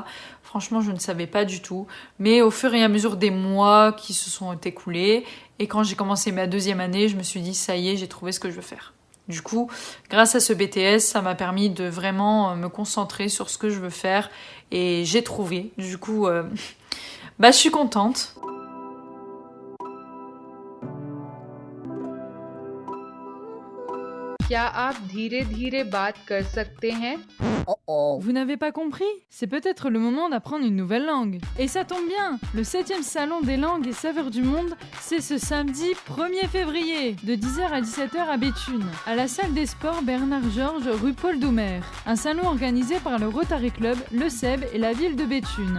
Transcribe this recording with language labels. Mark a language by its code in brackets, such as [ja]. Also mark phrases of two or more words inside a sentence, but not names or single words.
[fr] Franchement, je ne savais pas du tout. Mais au fur et à mesure des mois qui se sont écoulés et quand j'ai commencé ma 2e année, je me suis dit ça y est, j'ai trouvé ce que je veux faire. Du coup, grâce à ce BTS, ça m'a permis de vraiment me concentrer sur ce que je veux faire et j'ai trouvé. Du coup, je suis contente. [hi] क्या आप धीरे-धीरे बात कर सकते हैं? [fr] Vous n'avez pas compris? C'est peut-être le moment d'apprendre une nouvelle langue. Et ça tombe bien, le 7e salon des langues et saveurs du monde, c'est ce samedi 1er février, de 10h à 17h à Béthune, à la salle des sports Bernard Georges, rue Paul Doumer. Un salon organisé par le Rotary Club, le SEB et la ville de Béthune.